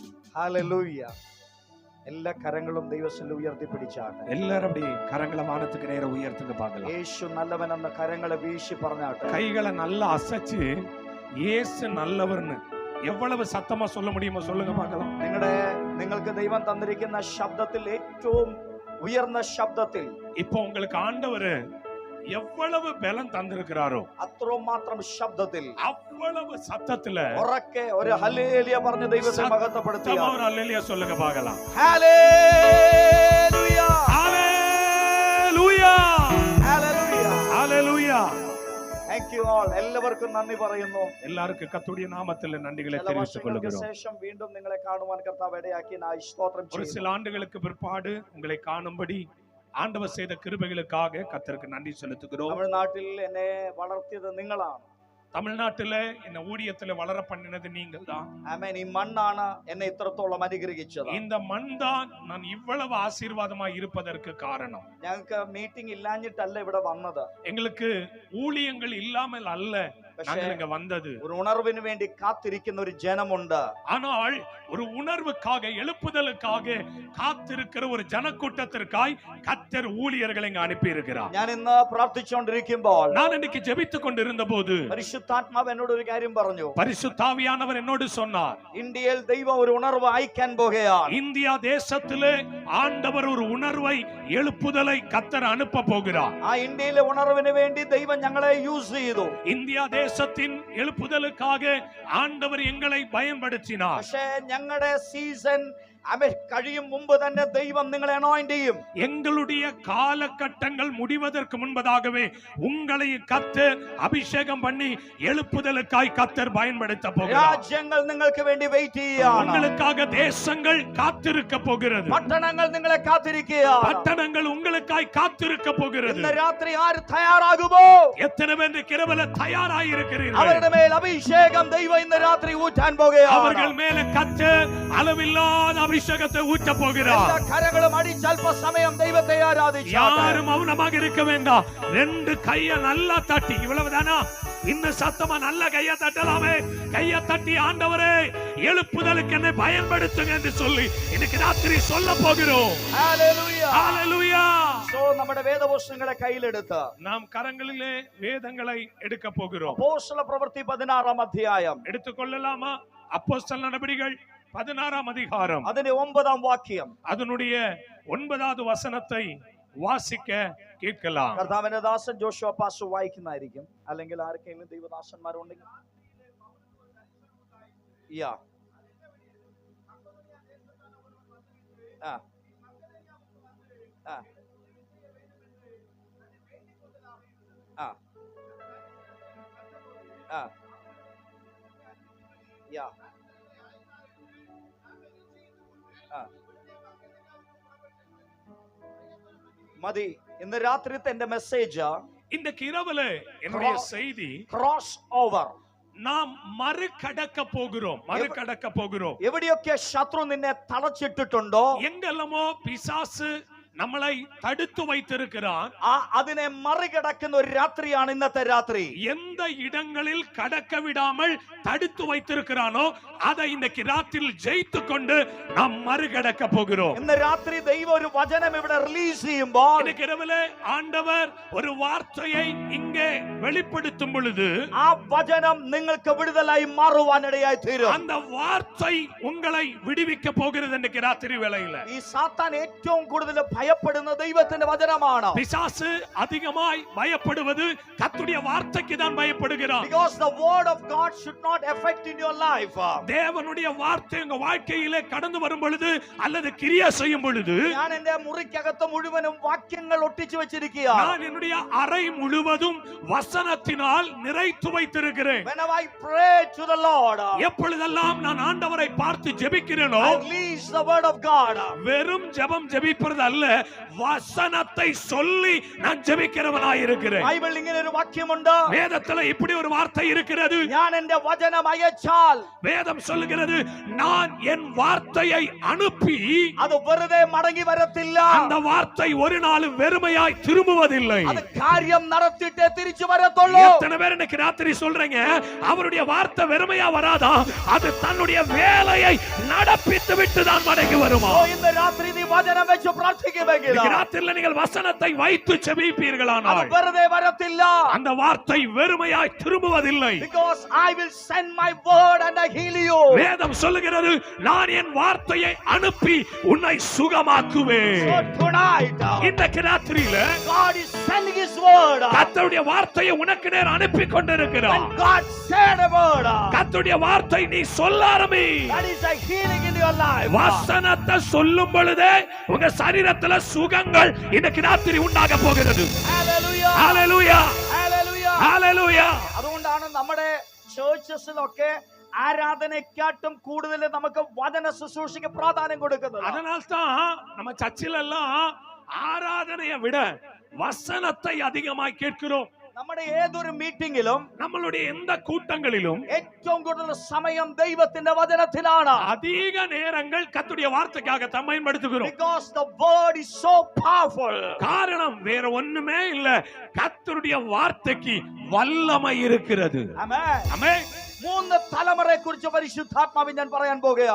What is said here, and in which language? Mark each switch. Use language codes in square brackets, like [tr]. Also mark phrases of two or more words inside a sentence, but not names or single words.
[ml] ഹല്ലേലൂയ. എല്ലാ കരങ്ങളും ദൈവത്തിൽ ഉയർത്തിപ്പിടിച്ചാട്ടെ. [ta] എല്ലാരും அப்படி கரங்களை வானத்துக்கு நேரா உயர்த்துங்க பார்க்கலாம். [ml] യേശു നല്ലവനെന്ന് കരങ്ങളെ വീശി പറഞ്ഞാട്ടെ. [ta] கைகளை நல்லா அசைச்சு இயேசு நல்லவர்னு எவ்வளவு சத்தமா சொல்ல முடியுமோ சொல்லுங்க பார்க்கலாம். [ml] നിങ്ങൾക്ക് ദൈവം തന്നിരിക്കുന്ന ശബ്ദത്തിൽ ഏറ്റവും ഉയർന്ന ശബ്ദത്തിൽ [ta] இப்போ உங்களுக்கு ஆண்டவர் எவ்வளவு பலம் தந்திருக்கிறாரோ [ml] അത്രമാത്രം ശബ്ദത്തിൽ [ta] அவ்வளவு சத்தத்துல [ml] ഉറക്കെ ഒരു ഹല്ലേലൂയ പറഞ്ഞ ദൈവത്തെ മഹത്വപ്പെടുത്തുക. [ta] ஒரு ஹல்லேலூயா சொல்லுங்க பார்க்கலாம். [ml] ഹല്ലേലൂയ ഹല്ലേലൂയ ഹല്ലേലൂയ ഹല്ലേലൂയ. [en] Thank you all. [ml] എല്ലാവർക്കും നന്ദി പറയുന്നു. [ta] எல்லாவர்க்கும் கர்த்தருடைய நாமத்தில் நன்றிகளை தெரிவித்துக் கொள்கிறோம். [ml] ശേഷം വീണ്ടും നിങ്ങളെ കാണുവാൻ കർത്താവ് ഇടയാക്കി സ്തോത്രം [ta] ஒரு சில ஆண்டுகளுக்கு பிற்பாடு உங்களை காணும்படி ஆண்டவர் செய்த கிருபைகளுக்காக கர்த்தருக்கு நன்றி செலுத்துகிறோம். [ml] തമിഴ്നാട്ടിൽ എന്നെ വളർത്തിയത് നിങ്ങളാണ്. [ta] தமிழ்நாட்டில என்ன ஊழியத்துல வளர பண்ணினது நீங்கள் தான். [ml] ആമേൻ. ഈ മണ്ണാണ് എന്നെ ഇത്രത്തോളം അനുഗ്രഹിച്ചത്. [ta] இந்த மண் தான் நான் இவ்வளவு ஆசீர்வாதமாய் இருப்பதற்கு காரணம். [ml] ഞങ്ങൾക്ക് മീറ്റിംഗ് ഇല്ലാഞ്ഞിട്ടല്ല ഇവിടെ വന്നത്. [ta] எங்களுக்கு ஊழியங்கள் இல்லாமல் அல்ல நாங்கள் இங்க வந்தது. [ml] ഒരു ഉണർവിന് വേണ്ടി കാത്തിരിക്കുന്ന ഒരു ജനമുണ്ട്. [ta] ஆனால் ஒரு உணர்வுக்காக எழுப்புதலுக்காக காத்திருக்கிற ஒரு ஜனக்கூட்டத்திற்காய் கர்த்தர் ஊழியர்களை இங்க அனுப்பி இருக்கிறார். [ml] ഞാൻ ഇന്ന് പ്രാർത്ഥിച്ചുകൊണ്ടിരിക്കുമ്പോൾ [ta] நான் இன்னைக்கு ஜெபித்துக் கொண்டிருந்த போது [ml] പരിശുദ്ധാത്മാവ് എന്നോട് ഒരു കാര്യം പറഞ്ഞു. [ta] பரிசுத்தாவியானவர் என்னோடு சொன்னார், [ml] ഇന്ത്യയിൽ ദൈവം ഒരു ഉണർവ് അയക്കാൻ പോകുകയാണ്. [ta] இந்தியா தேசத்திலே ஆண்டவர் ஒரு உணர்வை எழுப்புதலை கர்த்தர் அனுப்ப போகிறார். [ml] ആ ഇന്ത്യയിലെ ഉണർവിന് വേണ്ടി ദൈവം ഞങ്ങളെ യൂസ് ചെയ്തു. [ta] இந்தியா தேசத்தின் எழுப்புதலுக்காக ஆண்டவர் எங்களை பயன்படுத்தினார். [ml] പക്ഷേ ഞങ്ങളുടെ സീസൺ കഴിയും മുമ്പ് തന്നെ ദൈവം നിങ്ങളെ അനോയിന്റ് ചെയ്യും. [ta] எங்களுடைய காலகட்டங்கள் முடிவதற்கு முன்பதாகவே உங்களை கர்த்தர் அபிஷேகம் பண்ணி எழுப்புதலுக்காய் கர்த்தர் பயன்படுத்த போகிறார். [ml] രാജ്യങ്ങൾ നിങ്ങൾക്ക് വേണ്ടി വെയിറ്റ് ചെയ്യുകയാണ്. [ta] உங்களுக்காக தேசங்கள் காத்திருக்க போகிறது. [ml] പട്ടണങ്ങൾ നിങ്ങളെ കാത്തിരിക്കുകയാണ്. [ta] பட்டணங்கள் உங்களுக்காய் காத்திருக்க போகிறது. [ml] ഇന്ന് രാത്രി ആര് തയ്യാറാകുമോ? [ta] எத்தனை பேர் கிருபையில தயாராக இருக்கிறீர்கள்? [ml] അവരുടെ മേൽ അഭിഷേകം ദൈവം ഇന്ന് രാത്രി ഊറ്റാൻ പോകുകയാണ്. [ta] அவர்கள் மேல கர்த்தர் அளவில்லாத அபிஷேகத்தை ஊற்ற போகிறார். [ml] എല്ലാ കരങ്ങളും അടിച്ച് അല്പസമയം ദൈവത്തെ ആരാധിച്ചാട്ടെ. [ta] யாரும் மௌனமாக இருக்க வேண்டாம். ரெண்டு கைய நல்லா தட்டி, இவ்வளவுதானா? இன்னும் சத்தமா நல்ல கைய தட்டலாமே. கைய தட்டி ஆண்டவரே எழுப்புதலுக்கு என்னை பயன்படுத்துங்க என்று சொல்லி இன்னைக்கு ராத்திரி சொல்ல போகிறோம். [ml] ഹല്ലേലൂയ [ta] ஹல்லேலூயா. [ml] സോ നമ്മുടെ വേദപുസ്തകങ്ങളെ കയ്യിലെടുത്ത് [ta] நாம் கரங்களிலே வேதங்களை எடுக்க போகிறோம். [ml] അപ്പോസ്തല പ്രവൃത്തി 16 അധ്യായം [ta] எடுத்துக்கொள்ளலாமா? அப்போஸ்தலர் நடபடிகள் 16 அதிகாரம் [ml] അതിന്റെ 9 വാക്യം. [ta] அதனுடைய 9வது வசனத்தை வாசிக்க கேட்கலாம். [ml] കർത്താവിന്റെ ദാസൻ ജോഷുവ പാസ്റ്റർ വായിക്കുന്നതായിരിക്കും. അല്ലെങ്കിൽ ആർക്കെങ്കിലും ദൈവദാസന്മാരുണ്ടെങ്കിൽ യാ ആ ആ ആ ആ യാ മതി. ഇന്ന് രാത്രിത്തെ എന്റെ മെസ്സേജ് [ta] இந்த இரவுல என்னுடைய செய்தி [en] cross over. [ta] நாம் மறுகடக்க போகிறோம். [ml] എവിടെയൊക്കെ ശത്രു നിന്നെ തളച്ചിട്ടിട്ടുണ്ടോ, [ta] எங்கெல்லாமோ பிசாசு நம்மளை தடுத்து வைத்திருக்கிறான், [ml] അതിനെ മറികടക്കുന്ന ഒരു രാത്രിയാണ് ഇന്നത്തെ രാത്രി. [ta] எந்த இடங்களில் கடக்க விடாமல் தடுத்து வைத்திருக்கிறானோ அதை இன்னைக்கு ராத்திரியில் ஜெயித்து கொண்டு நாம் மறுகடக்க போகிறோம். [ml] ഇന്ന് രാത്രി ദൈവം ഒരു വചനം ഇവിടെ റിലീസ് ചെയ്യുമ്പോൾ [ta] இன்னைக்கு இரவிலே ஆண்டவர் ஒரு வார்த்தையை இங்கே வெளிப்படுத்தும் பொழுது [ml] ആ വചനം നിങ്ങൾക്ക് വിടുതലായി മാറുവാനിടയായി തീരും. [ta] அந்த வார்த்தை உங்களை விடுவிக்க போகிறது. இன்னைக்கு ராத்திரி வேளையில [ml] ഈ സാത്താൻ ഏറ്റവും കൂടുതൽ ഭയപ്പെടുന്ന ദൈവത്തിന്റെ വചനമാണ്. [ta] பிசாசு அதிகமாய் பயப்படுவது கர்த்தருடைய வார்த்தைக்கு தான் பயப்படுகிறான். [en] Because the word of God should not affect in your life. [ta] தேவனுடைய வார்த்தை உங்க வாழ்க்கையிலே கடந்து வரும் பொழுது அல்லது கிரியா செய்யும் பொழுது [ml] ഞാൻ എന്റെ മുറിക്കകത്ത് മുഴുവനും വാക്യങ്ങൾ ഒട്ടിച്ചു വെച്ചിരിക്കുകയാണ്. [ta] நான் என்னுடைய அறை முழுவதும் வசனத்தினால் நிறைத்து வைத்திருக்கிறேன். [en] When I pray to the Lord, [ta] எப்பொழுதெல்லாம் நான் ஆண்டவரை பார்த்து ஜெபிக்கிறேனோ [en] I release the word of God. [ta] வெறும் ஜெபம் ஜெபிப்பது அல்ல, வசனத்தை சொல்லி நான் ஜெபிக்கிறவனாய் இருக்கிறேன். [ml] ബൈബിളിൽ ഇങ്ങനെ ഒരു വാക്യമുണ്ട്. [ta] வேதத்துல இப்படி ஒரு வார்த்தை இருக்கிறது. [ml] ഞാൻ എന്റെ വചനം അയച്ചാൽ [ta] வேதம் சொல்லுகிறது, நான் என் வார்த்தையை அனுப்பி [ml] അത് വെറുതെ മടങ്ങി വരത്തില്ല. [ta] அந்த வார்த்தை ஒரு நாளும் வெறுமையாய் திரும்புவதில்லை. [ml] അത് കാര്യം നടത്തിട്ടേ തിരിച്ചു വരത്തുള്ളൂ. [ta] எத்தனை பேர் இன்னைக்கு ராத்திரி சொல்றீங்க அவருடைய வார்த்தை வெறுமையா வராதா, அது தன்னுடைய வேலையை நடப்பித்து விட்டு தான் மடங்கி வருமா? [ml] ഇന്ന് രാത്രി നീ വചനം വെച്ച് പ്രാർത്ഥിക്കുമെങ്കിൽ [ta] இன்னைக்கு ராத்திரில நீங்கள் வசனத்தை வைத்து செபிப்பீர்களானால் [ml] അത് വെറുതെ വരത്തില്ല. [ta] அந்த வார்த்தை வெறுமையாய் திரும்புவதில்லை. [en] Because I will send my word and I heal you. [ta] வேதம் சொல்லுகிறது, நான் என் வார்த்தையை அனுப்பி உன்னை சுகமாக்குவேன். [en] So tonight [ta] இன்றைக்கு ராத்திரியில [en] God is sending his word. [ta] கர்த்தருடைய வார்த்தையை உனக்கு நேர் அனுப்பி கொண்டிருக்கிறார். [en] When God said a word, [ta] கர்த்தருடைய வார்த்தை நீ சொல்ல ஆரம்பி. [en] that is a healing in your life. [ta] வசனத்தை சொல்லும் பொழுதே உங்க சரீரத்துல சுகங்கள் இன்னைக்கு ராத்திரி உண்டாக போகிறது. [en] Hallelujah. [ta] ஹalleluya, [en] Hallelujah. [ta] ஹalleluya. [ml] അതുകൊണ്ടാണ് നമ്മുടെ ചേർച്ചസിലൊക്കെ ആരാധനയ്ക്കാട്ടും കൂടുതൽ നമുക്ക് വചന ശുശ്രൂഷയ്ക്ക് പ്രാധാന്യം കൊടുക്കുന്നത്. [ta] அதனால்தான் நம்ம சர்ச்சில் எல்லாம் ஆராதனையை விட வசனத்தை அதிகமாய் கேட்கிறோம். [ml] നമ്മുടെ ഏതൊരു മീറ്റിംഗിലും [ta] நம்மளுடைய எந்த கூட்டங்களிலும் [ml] ഏറ്റവും കൂടുതൽ സമയം ദൈവത്തിന്റെ വചനത്തിലാണ്. [ta] அதிக நேரங்கள் கர்த்தருடைய வார்த்தைக்காக தான் பயன்படுத்துகிறோம். [en] Because the word is so powerful. [ta] காரணம் வேற ஒண்ணுமே இல்ல, கர்த்தருடைய வார்த்தைக்கு வல்லமை இருக்கிறது. [en] Amen. [ta] ஆமென். [ml] മൂന്ന് തലമുറയെ കുറിച്ച് പരിശുദ്ധാത്മാവിൽ ഞാൻ പറയാൻ പോകുകയാണ്.